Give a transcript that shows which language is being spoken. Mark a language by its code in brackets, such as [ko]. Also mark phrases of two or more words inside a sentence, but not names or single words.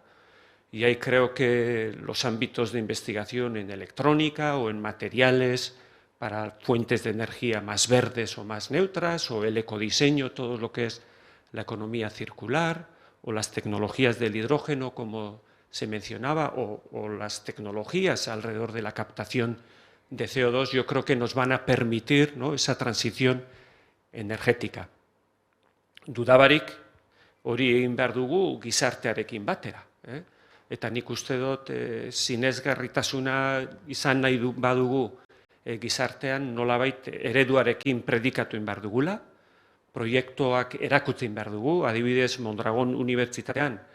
[es] Y ahí creo que los ámbitos de investigación en electrónica o en materiales para fuentes de energía más verdes o más neutras, o el ecodiseño, todo lo que es la economía circular, o las tecnologías del hidrógeno, como se mencionaba, o las tecnologías alrededor de la captación de CO2, yo creo que nos van a permitir, ¿no?, esa transición energética. [eu] Dudabarik, hori egin behar dugu gizartearekin batera. Eta nik uste dut sinesgarritasuna izan nahi badugu gizartean nolabait ereduarekin predikatu egin behar dugula, proiektuak erakutsi egin behar dugu, adibidez Mondragon Unibertsitatean